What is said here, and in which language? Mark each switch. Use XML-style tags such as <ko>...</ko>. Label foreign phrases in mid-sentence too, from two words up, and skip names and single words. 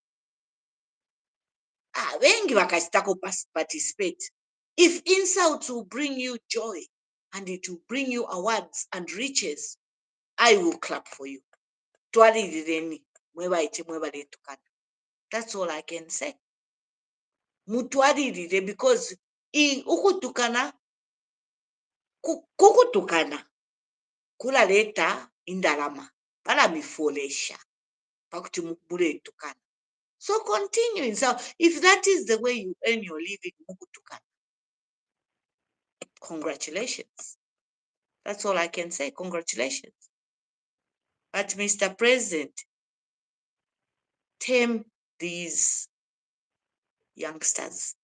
<sw>Wengi wakasitako participate.</sw> <en>If insults will bring you joy and it will bring you awards and riches, I will clap for you. That's all I can say.</en> <bem>Because ukutukana kukutukana kulaleta indalama bala mifolesha pakuti mukule tukana.</bem> <en>So continue. So if that is the way you earn your living, mukutukana, congratulations. That's all I can say. Congratulations. But Mr. President, tame these youngsters.</en>